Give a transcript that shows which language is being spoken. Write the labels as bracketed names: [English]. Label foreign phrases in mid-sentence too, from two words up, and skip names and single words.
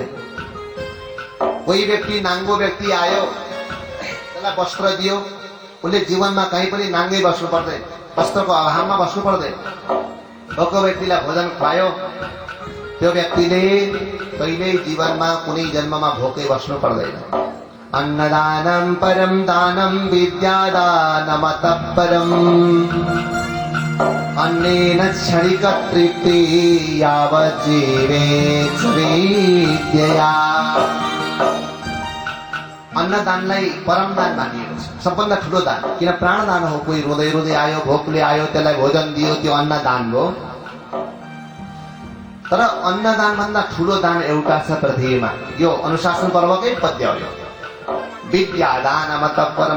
[Nepali] कोही व्यक्ति नाङ्गो व्यक्ति आयो, त्यसलाई वस्त्र दियो, उसले जीवनमा कहीँ पनि नाङ्गै बस्नु पर्दैन, वस्त्रको अभावमा बस्नु पर्दैन। भोको व्यक्तिलाई भोजन खुवायो, त्यो व्यक्तिले कहिल्यै जीवनमा कुनै जन्ममा भोकै बस्नु पर्दैन। [Sanskrit] अन्नदानं परम दानं विद्यादानमतः परम्। अन्नेन क्षणिक तृप्ति यावत् जीवेत् विद्यया। [Nepali] अन्नदानलाई परम दान मानिएको छ, सबभन्दा ठुलो दान। किन प्राणदान हो। कोही रोँदै रोँदै आयो, भोकले आयो, त्यसलाई भोजन दियो, त्यो अन्नदान हो। तर अन्नदान भन्दा ठुलो दान एउटा छ पृथ्वीमा। यो अनुशासन पर्वकै पद्य हो। [Sanskrit] यो विद्यादानमतः परम।